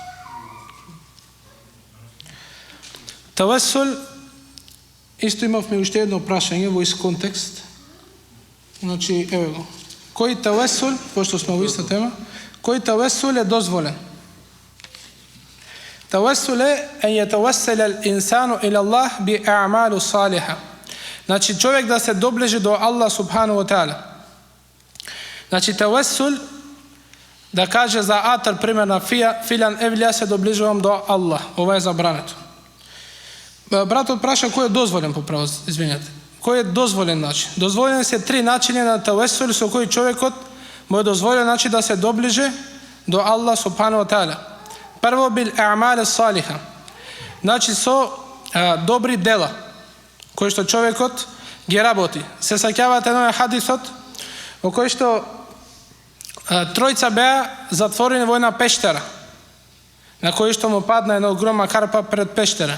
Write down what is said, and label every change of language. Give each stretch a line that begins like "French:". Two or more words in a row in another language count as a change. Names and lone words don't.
Macedonian: Тавасул, исто имавме уште едно прашање во ист контекст. Значи, еве го. Кој тавасул, пошто сме во иста тема, кој тавасул е дозволен? Тавасул е
Arabic: أن يتوسل الإنسان إلى الله بأعمال صالحة.
Macedonian: Значи човек да се доближи до
Arabic: الله سبحانه وتعالى.
Macedonian: Значи тавасул да каже за атар пример на филан евлија се доближувам до Аллах. Ова е забрането. Братот праша кој е дозволен по право, извинете. Кој е дозволен начин? Дозволени се 3 начини на тавасул со кој човекот му е дозволен значи да се доближи до
Arabic: الله سبحانه وتعالى.
Macedonian: Прво
Arabic: بالأعمال الصالحة.
Macedonian: Значи со добри дела кои што човекот ги работи. Се сеќавате на хадисот во кој што тројца беа затворени во една пештера, на кој што му падна една огромна карпа пред пештера.